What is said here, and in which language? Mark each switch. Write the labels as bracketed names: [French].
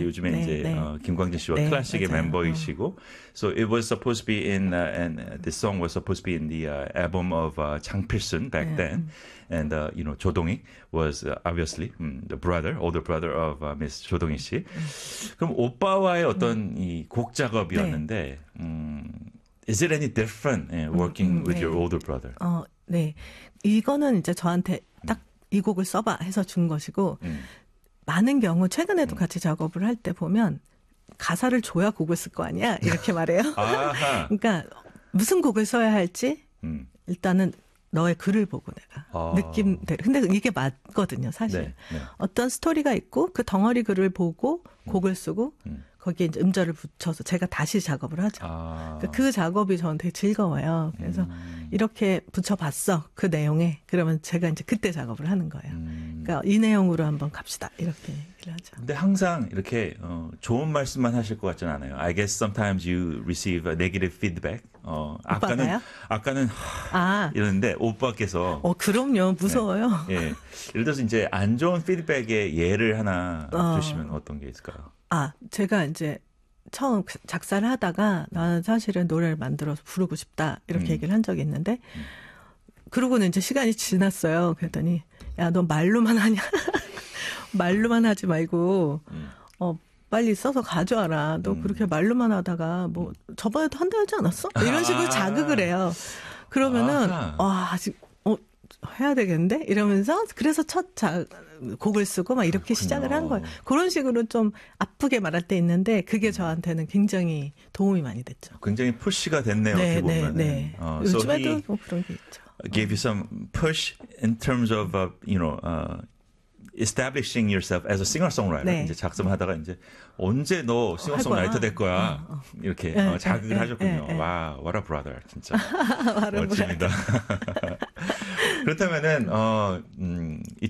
[Korean] 요즘에 네. 이제 네. 김광진 씨와 네. 클래식의 맞아요. 멤버이시고. [English] So it was supposed to be in and the song was supposed to be in the album of 장필순 back 네. then. And you know 조동익 was obviously the brother, older brother of Miss 조동익 씨. [Korean] 그럼 오빠와의 어떤 이 곡 작업이었는데. 네. [English] Is it any different working with 네. your older brother? [Korean] 네. 이거는 이제 저한테 딱 이 곡을 써봐 해서 준 것이고 많은 경우 최근에도 같이 작업을 할 때 보면 가사를 줘야 곡을 쓸 거 아니야? 이렇게 말해요. 그러니까 무슨 곡을 써야 할지 일단은 너의 글을 보고 내가 느낌대로. 근데 이게 맞거든요, 사실. 네. 네. 어떤 스토리가 있고 그 덩어리 글을 보고 곡을 쓰고 거기에 이제 음절을 붙여서 제가 다시 작업을 하죠. 아. 그 작업이 저는 되게 즐거워요. 그래서 이렇게 붙여봤어. 그 내용에. 그러면 제가 이제 그때 작업을 하는 거예요. 그러니까 이 내용으로 한번 갑시다. 이렇게 얘기를 하죠. 근데 항상 이렇게 좋은 말씀만 하실 것 같진 않아요. [English] I guess sometimes you receive a negative feedback. [Korean] 아까는 아까는 하, 아. 이랬는데 오빠께서 그럼요. 무서워요. 예. 네. 네. 예를 들어서 이제 안 좋은 피드백의 예를 하나 주시면 어떤 게 있을까요? 아, 제가 이제 처음 작사를 하다가 나는 사실은 노래를 만들어서 부르고 싶다 이렇게 얘기를 한 적이 있는데 그러고는 이제 시간이 지났어요. 그랬더니 야, 너 말로만 하냐? 말로만 하지 말고 빨리 써서 가져와라. 너 그렇게 말로만 하다가 뭐 저번에도 한다 하지 않았어? 이런 식으로 자극을 해요. 그러면은 아직 해야 되겠는데? 이러면서 그래서 첫 곡을 쓰고 막 이렇게 그렇군요. 시작을 한 거예요. 그런 식으로 좀 아프게 말할 때 있는데 그게 저한테는 굉장히 도움이 많이 됐죠. 굉장히 푸시가 됐네요. 네, 어떻게 네, 보면은. 네. 요즘에도 뭐 그런 게 있죠. [English] Gave you some push in terms of you know establishing yourself as a singer-songwriter. [Korean] 네. 이제 작성을 하다가 이제 언제 너 싱어송라이터 될 거야? 이렇게 네, 자극을 네, 하셨군요. 네, 네. 와, [English] what a brother, [Korean] 진짜. 멋집니다. 그렇다면은 이쯤